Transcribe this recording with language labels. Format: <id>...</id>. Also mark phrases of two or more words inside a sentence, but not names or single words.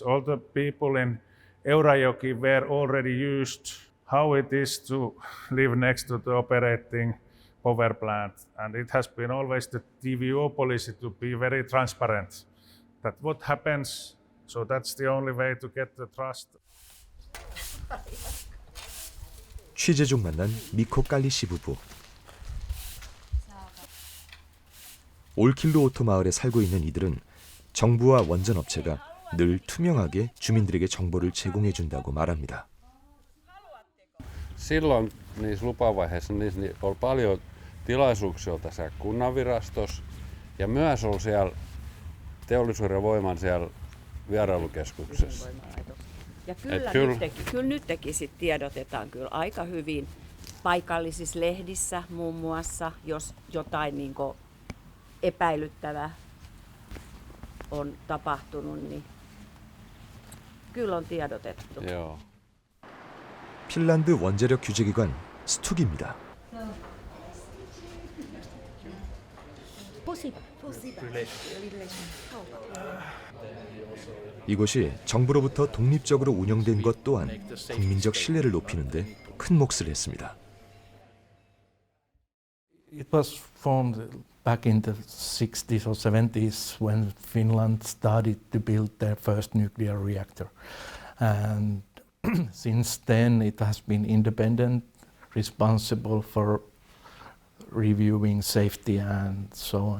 <en>All the people in Eurajoki were already used how it is to live next to the operating power plant. And it has been always the TVO policy to be very transparent. That what happens, so that's the only way to get the trust.</en> <ko>취재 중 만난 미코 깔리시 부부. 올킬루오토 마을에 살고 있는 이들은 정부와 원전 업체가 늘 투명하게 주민들에게 정보를 제공해 준다고 말합니다.</ko> <fi>Silloin niissä lupavaiheissa niissä oli paljon tilaisuuksia tässä kunnanvirastossa ja myös oli siellä teollisuuden ja voiman siellä vierailukeskuksessa. Ja kyllä nytkin sit tiedotetaan kyllä aika hyvin paikallisissa lehdissä muun muassa, jos jotain niinku epäilyttävää on tapahtunut, niin kyllä on tiedotettu. Joo.</fi> <ko>핀란드 원자력 규제기관 스툭입니다. 이곳이 정부로부터 독립적으로 운영된 것 또한 국민적 신뢰를 높이는데 큰 몫을 했습니다.</ko> <en>It was formed back in the 60s or 70s when Finland started to build their first nuclear reactor. And since then it has been independent, responsible for reviewing safety and so on.</en>